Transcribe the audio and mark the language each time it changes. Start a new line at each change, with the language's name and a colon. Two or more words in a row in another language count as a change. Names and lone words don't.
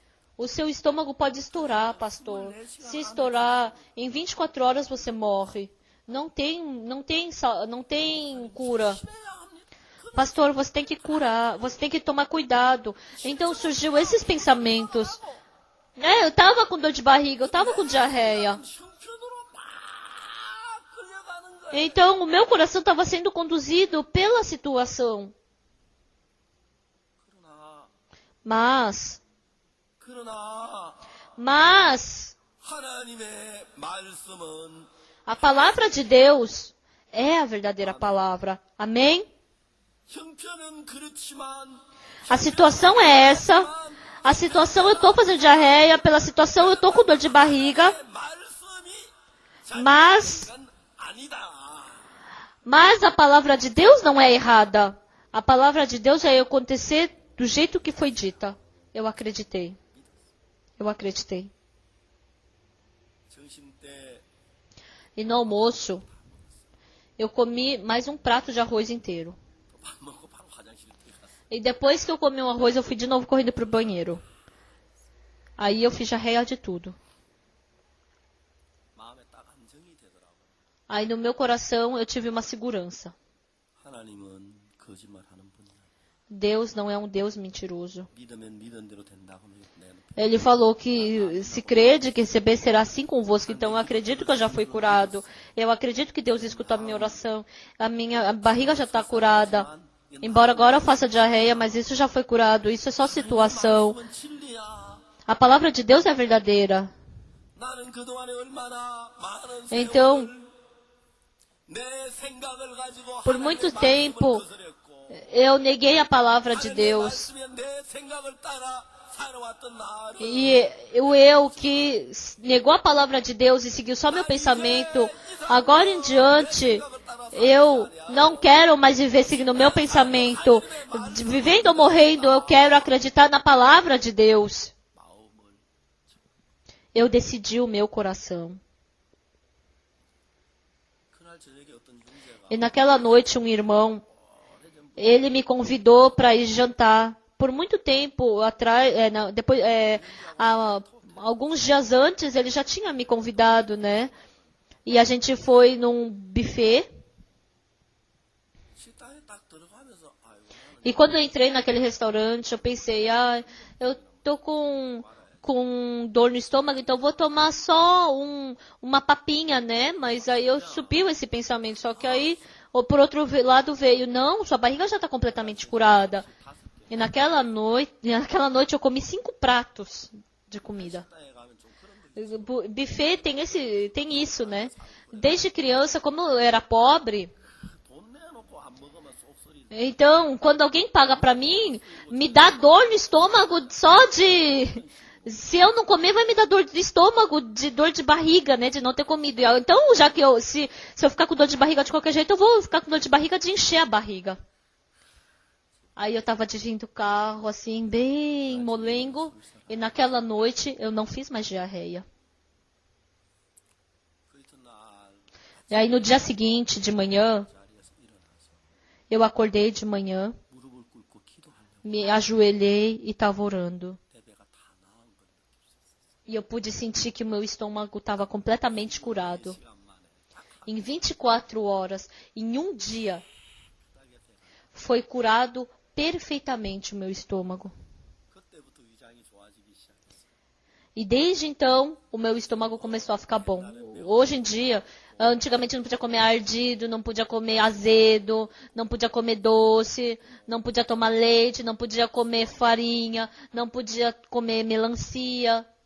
Portuguese: O seu estômago pode estourar, pastor. Se estourar, em 24 horas você morre. Não tem cura.
Korean: 해야 합니다.
Portuguese: Pastor, você tem que curar, você tem que tomar cuidado. Então surgiu esses pensamentos. Eu tava com dor de barriga, eu tava com diarreia.
Korean: 형편으로 막 끌려가는 거예요.
Portuguese: Então o meu coração estava sendo conduzido pela situação. Mas
Korean: 하나님의 말씀은
Portuguese: a palavra de Deus é a verdadeira palavra. Amém?
Korean: 형편은 그렇지만
Portuguese: A situação é essa. A situação eu estou fazendo diarreia, pela situação eu estou com dor de barriga,
Korean: 말씀이
Portuguese: mas
Korean: 아니다.
Portuguese: a palavra de Deus não é errada. A palavra de Deus vai acontecer do jeito que foi dita. Eu acreditei. Eu acreditei.
Korean: 점심 때
Portuguese: E no almoço, eu comi mais um prato de arroz inteiro.
Korean: 밥 먹고 바로 화장실에 들어갔어요.
Portuguese: E depois que eu comi o arroz, eu fui de novo correndo pro banheiro. Aí eu fiz jarreia de tudo.
Korean: 마음에 딱 안정이 되더라고요.
Portuguese: Aí no meu coração eu tive uma segurança.
Korean: 하나님은 거짓말하는 분이 아니에요.
Portuguese: Deus não é um Deus mentiroso.
Korean: 믿으면 믿은 대로 된다고 내놓은
Portuguese: Ele falou que se crede que receber será assim convosco. Então eu acredito que eu já fui curado. Eu acredito que Deus escutou a minha oração. A barriga já está curada. Embora agora eu faça diarreia, mas isso já foi curado. Isso é só situação.
Korean: 말씀은 진리야.
Portuguese: A palavra de Deus é verdadeira.
Korean: 나는 그동안에 얼마나 많은
Portuguese: Então,
Korean: 세월을 내 생각을 가지고
Portuguese: por muito
Korean: 하나님의
Portuguese: tempo,
Korean: 말씀을 거스렸고
Portuguese: eu neguei a palavra de
Korean: 하나님의
Portuguese: Deus.
Korean: 말씀에 내 생각을 따라 살아왔던 나를
Portuguese: E eu que negou a palavra de Deus e seguiu só meu pensamento, agora em diante, eu não quero mais viver seguindo o meu pensamento. Vivendo ou morrendo, eu quero acreditar na palavra de Deus.
Korean: 마음을
Portuguese: Eu decidi o meu coração.
Korean: 그날 저녁에 어떤 형제가
Portuguese: E naquela noite, um irmão, ele me convidou para ir jantar. Por muito tempo atrás, alguns dias antes, ele já tinha me convidado, né? E a gente foi num buffet.
Korean: 식당에 딱 들어가면서 아이고 나는
Portuguese: E quando eu entrei naquele restaurante, eu pensei, eu tô com dor no estômago, então eu vou tomar só uma papinha, né? Mas aí eu subiu esse pensamento, só que aí, por outro lado veio, não, sua barriga já está completamente curada. E naquela noite eu comi 5 pratos de comida.
Korean: 식당에 가면 좀 그런 거
Portuguese: Buffet tem isso, né? Desde criança, como eu era pobre,
Korean: 돈 내놓고 안 먹으면 쏙소리
Portuguese: então, quando alguém paga pra mim, me dá dor no estômago só de... Se eu não comer, vai me dar dor de estômago, de dor de barriga, né? De não ter comido. Então, já que se eu ficar com dor de barriga de qualquer jeito, eu vou ficar com dor de barriga de encher a barriga. Aí eu tava dirigindo o carro, assim, bem molengo. E naquela noite, eu não fiz mais diarreia.
Korean: 그 이튿날
Portuguese: E aí no dia seguinte, de manhã,
Korean: 자리에서 일어나서
Portuguese: eu acordei de manhã,
Korean: 무릎을 꿇고 기도하려고
Portuguese: me ajoelhei e estava orando.
Korean: 내 배가 다 나은 걸 느꼈어요.
Portuguese: E eu pude sentir que o meu estômago estava completamente curado.
Korean: 시간 만에 딱
Portuguese: Em 24 horas, em um dia, foi curado perfeitamente o meu estômago.
Korean: 그때부터 위장이 좋아지기 시작했어요.
Portuguese: E desde então, o meu estômago começou a ficar bom. Hoje em dia, Antigamente não podia comer ardido, não podia comer azedo, não podia comer doce, não podia tomar leite, não podia comer farinha, não podia comer melancia.